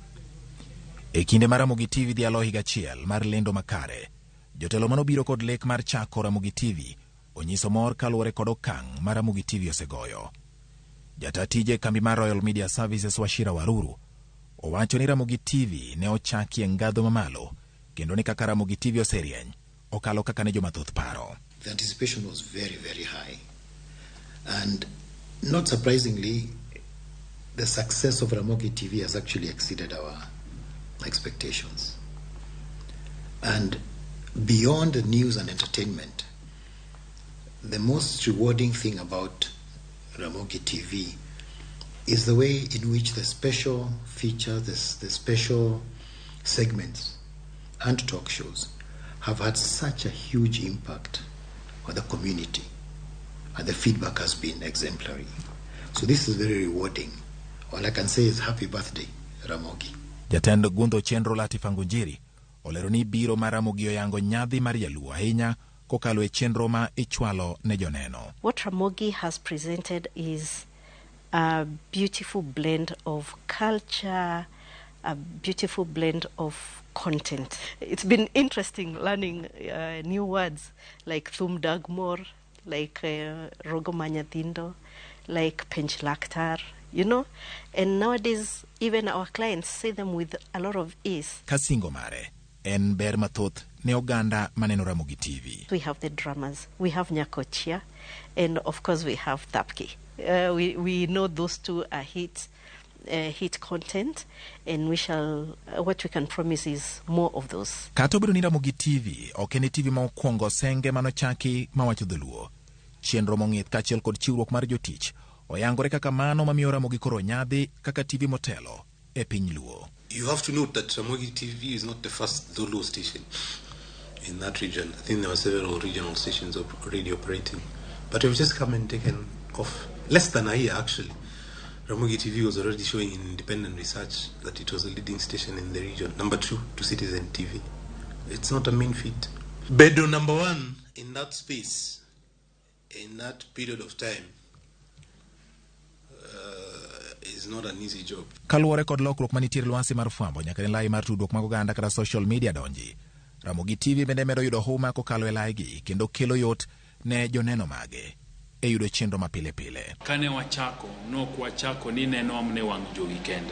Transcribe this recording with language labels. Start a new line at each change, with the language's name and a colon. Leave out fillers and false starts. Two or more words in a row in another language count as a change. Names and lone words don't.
Luo (Kenya and Tanzania): E kinde mar Ramogi TV dhialo higa achiel mar lendo makare, jotelo manobiro kod lek mar chako Ramogi TV onyiso mor kaluwore kod okang' mar Ramogi TV osegoyo. Jatatije kambi mar Royal Media Services Washira Waruru owacho ni Ramogi TV ne ochaki ngadho mamalo kendo ni kaka Ramogi TV oserieny okalo kaka ne jomathoth paro.
English: The anticipation was very, very high. And not surprisingly, the success of Ramogi TV has actually exceeded our expectations. And beyond the news and entertainment, the most rewarding thing about Ramogi TV is the way in which the special features, the special segments and talk shows have had such a huge impact on the community, and the feedback has been exemplary. So this is very rewarding. All I can say is happy birthday, Ramogi.
Luo (Kenya and Tanzania): Jatend Gundo Chenro Latifangunjiri olero ni biro mar Ramogi oyango nyadhi mar jaluo ahinya kokalo e chenro ma ichwalo ne joneno.
English: What Ramogi has presented is a beautiful blend of culture, a beautiful blend of content. It's been interesting learning new words like Thumdagmor, like Rogomanyathindo, like Penchlaktar, you know. And nowadays, even our clients say them with a lot of ease.
Luo (Kenya and Tanzania): Kasingo mare, en ber mathoth ne oganda maneno Ramogi TV.
English: We have the dramas, we have Nyakochia, and of course we have Thapki. We know those two are hit content, and we shall what we can promise is more of those.
Luo (Kenya and Tanzania): Kata obedo ni Ramogi TV ok en TV ma okwongo senge manochaki mawacho dholuo. Chenro mong'ith kaachiel kod chiwruok mar jotich oyangore kaka mano mamiyo Ramogi koro nyadhi kaka TV motelo e piny luo.
English: You have to note that Ramogi TV is not the first Dholuo station in that region. I think there were several regional stations already operating, but we've just come and taken off. Less than a year, actually. Ramogi TV was already showing in independent research that it was a leading station in the region. Number 2 to Citizen TV. It's not a mean feat. Bedo number 1 in that space, in that period of time, is not an easy job.
Luo (Kenya and Tanzania): Kaluwore kod lokruok manitiere lwasi mar fwambo nyaka ne lai mar tudruok mag oganda kata
English: social media
Luo (Kenya and Tanzania): donji, Ramogi TV bende medo yudo huma kokalo e laigi kendo kelo yot ne joneno mage e yudo chenro mapile pile. Kane wachako, nok wachako ni neno amne wang' jowi kende.